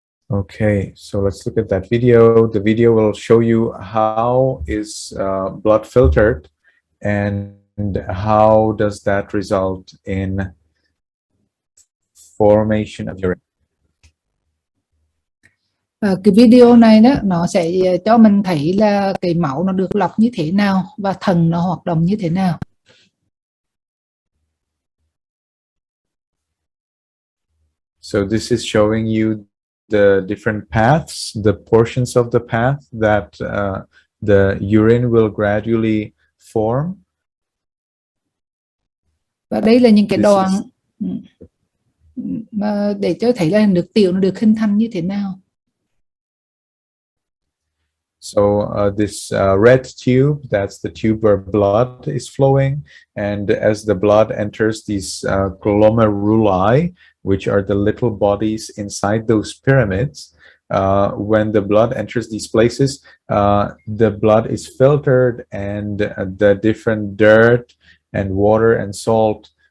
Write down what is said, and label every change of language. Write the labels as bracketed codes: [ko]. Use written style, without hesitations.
[en] Okay, so let's look at that video. The video will show you how is blood filtered and how does that result in formation of urine. [vi] Cái video này đó nó sẽ cho mình thấy là cái máu nó được lọc như thế nào và thận nó hoạt động như thế nào. [en] So this is showing you the different paths, the portions of the path that the urine will gradually form. [vi] Và đây là những cái đoạn mà để cho thấy là nước tiểu nó được hình thành như thế nào. [en] So this red tube, that's the tube where blood is flowing, and as the blood enters these glomeruli, which are the little bodies inside those pyramids, when the blood enters these places, the blood is filtered and the different dirt and water and salt